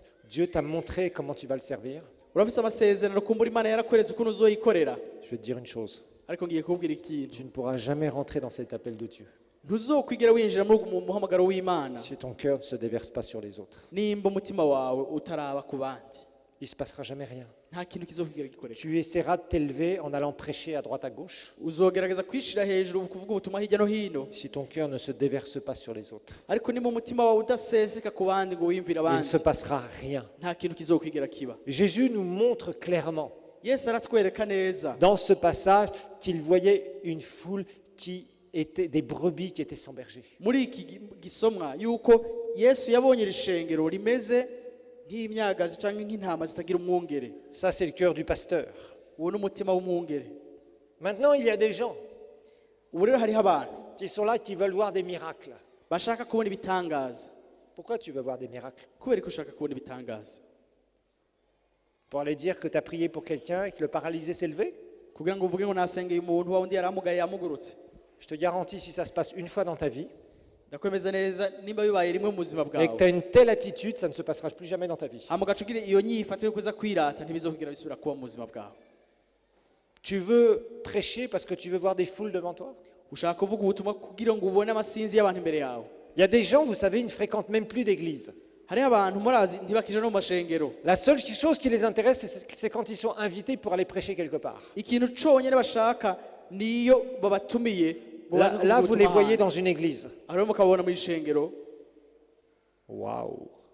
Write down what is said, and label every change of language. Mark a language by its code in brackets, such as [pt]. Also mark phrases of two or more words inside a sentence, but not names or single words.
[fr] Dieu t'a montré comment tu vas le servir. [rn] Urafise amasezerano kumbura Imana yarakweretse ukuntu uzoyikorera. [fr] Je vais te dire une chose. [rn] Ariko ngiye kubwira ikintu, [fr] Tu ne pourras jamais rentrer dans cet appel de Dieu [rn] ntuzokwigera winjira mu muhamagaro w'Imana [fr] si ton cœur ne se déverse pas sur les autres. [rn] nimba umutima wawe utaraba ku bandi. [fr] Il ne se passera jamais rien. [rn] Nta kintu kizokwigera gikoreka. [fr] Tu essaieras de t'élever en allant prêcher à droite à gauche. [rn] Uzogerageza kwishira hejuru kuvuga ubutumwa hirya no hino, [fr] Si ton cœur ne se déverse pas sur les autres, [rn] ariko nimba umutima wawe udaseseka ku bandi ngo wiyumvire [fr] il ne [rn] abandi, [fr] se passera rien. [rn] nta kintu kizokwigera kiba. [fr] Jésus nous montre clairement [rn] Yesu aratwereka neza [fr] dans ce passage qu'il voyait une foule qui était des brebis qui étaient sans berger. [rn] muri iki gisomwa yuko Yesu yabonye irishengero rimeze nk'imyagazi cyangwa nk'intama zitagira umwungere. [fr] Ça, c'est le cœur du pasteur. [rn] Uwo n'umutima w'umwungere. [fr] Maintenant, il y a des gens [rn] Ubu rero hariho abantu [fr] qui sont là, qui veulent voir des miracles. [rn] bashaka kubona ibitangaza. [fr] Pourquoi tu veux voir des miracles? [rn] Kubera ko ushaka kubona ibitangaza, [fr] Pour aller dire que tu as prié pour quelqu'un et que le paralysé s'est levé? [rn] kugira ngo uvuge ngo nasengeye umuntu wa undi yaramugaye yamugurutse. [fr] Je te garantis, si ça se passe une fois dans ta vie [rn] Ndakwemeza neza nimba bibaye rimwe mu buzima [fr] et que [rn] bwawe, [fr] tu as une telle attitude, ça ne se passera plus jamais dans ta vie. [rn] hama ugaca ugira iyo nyifato yo kuza kwirata, ntibizokugira bisubira kuba mu buzima bwawe. [fr] Tu veux prêcher parce que tu veux voir des foules devant toi? [rn] Ushaka kuvuga ubutumwa kugira ngo ubone amasinzi y'abantu imbere yawe. [fr] Il y a des gens, vous savez, ils ne fréquentent même plus d'église. [rn] Hariho abantu murazi ntibakija no mu mashengero. [fr] La seule chose qui les intéresse, c'est quand ils sont invités pour aller prêcher quelque part. [rn] Ikintu conyene bashaka niyo babatumiye ngo baze kuvuga [fr] Là, vous les [rn] ubutumwa [fr] voyez [rn] hanze. [fr] dans une église. [rn] Hariho mukabona mu ishengero. [fr] Waouh!